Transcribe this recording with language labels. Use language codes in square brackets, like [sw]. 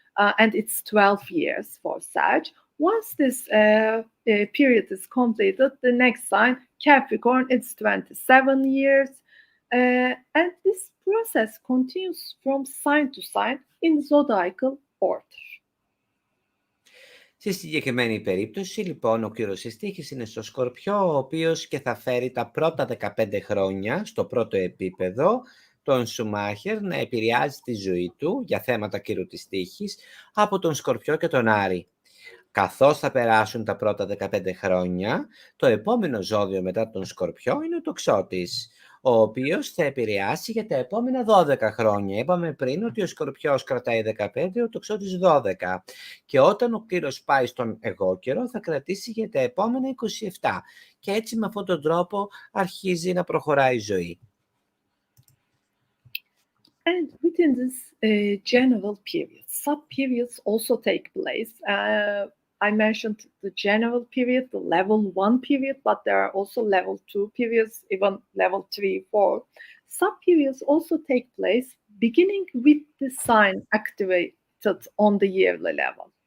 [en] And it's 12 years for Sag. Once this period is completed, the next sign, Capricorn, it's 27 years. And this process continues from sign to sign in zodiacal order. [el] Στη συγκεκριμένη περίπτωση, λοιπόν, ο κλήρος της τύχης είναι στο Σκορπιό, ο οποίος και θα φέρει τα πρώτα 15 χρόνια στο πρώτο επίπεδο τον Σουμάχερ να επηρεάζει τη ζωή του για θέματα κύρου της τύχης από τον Σκορπιό και τον Άρη. Καθώς θα περάσουν τα πρώτα 15 χρόνια, το επόμενο ζώδιο μετά τον Σκορπιό είναι ο Τοξότης, ο οποίος θα επηρεάσει για τα επόμενα 12 χρόνια. Είπαμε πριν ότι ο Σκορπιός κρατάει 15, ο Τοξότης 12. Και όταν ο Κύρος πάει στον εγώκερο θα κρατήσει για τα επόμενα 27. Και έτσι με αυτόν τον τρόπο αρχίζει να προχωράει η ζωή. [en] And within this general period, sub-periods also take place. I mentioned the general period, the level 1 period, but there are also level 2 periods, even level 3, 4. Sub-periods also take place beginning with the sign activated on the yearly level.